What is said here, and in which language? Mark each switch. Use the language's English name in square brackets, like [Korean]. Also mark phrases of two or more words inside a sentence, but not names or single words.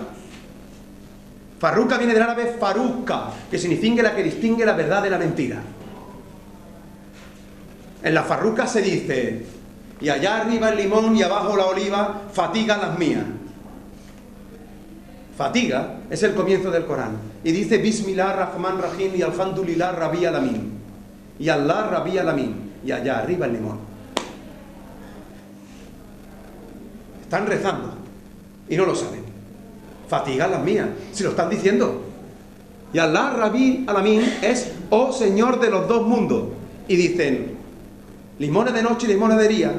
[Spanish] Farruca viene del árabe faruca, que significa la que distingue la verdad de la mentira. En la farruca se dice: y allá arriba el limón y abajo la oliva, fatiga las mías. Fatiga es el comienzo del Corán. Y dice [Arabic] بسم الله رحمن رحيم y الحمد لله رب عالمين. Y الله رب عالمين. [Spanish] Y allá arriba el limón. Están rezando y no lo saben. Fatiga las mías, si lo están diciendo. Y [Arabic] الله رب عالمين [Spanish] es oh Señor de los dos mundos. Y dicen: limones de noche y limones de día.